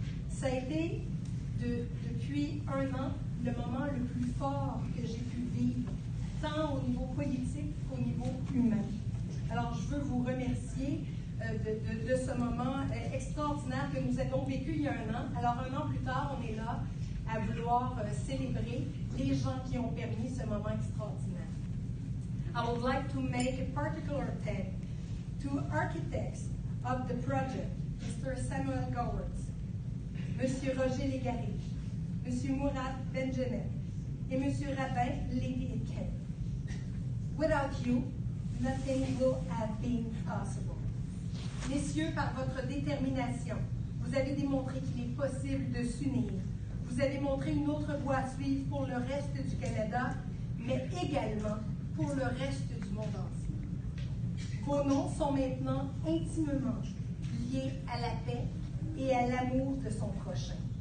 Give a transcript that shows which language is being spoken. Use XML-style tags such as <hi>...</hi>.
<fr>Ça a été, depuis 1 an, le moment le plus fort que j'ai pu vivre, tant au niveau politique qu'au niveau humain. Alors, je veux vous remercier de ce moment extraordinaire que nous avons vécu il y a 1 an. Alors, 1 an plus tard, on est là à vouloir célébrer les gens qui ont permis ce moment extraordinaire.</fr> <en>I would like to make a particular thank to architects of the project, Mr.</en> <fr>Samuel Gowards, Monsieur Roger Légaré, Monsieur Mourad Benjemet et Monsieur Rabin Lévy-Etken.</fr> <en>Without you, nothing will have been possible.</en> <fr>Messieurs, par votre détermination, vous avez démontré qu'il est possible de s'unir. Vous avez montré une autre voie à suivre pour le reste du Canada, mais également pour le reste du monde entier. Vos noms sont maintenant intimement liés à la paix et à l'amour de son prochain.</fr>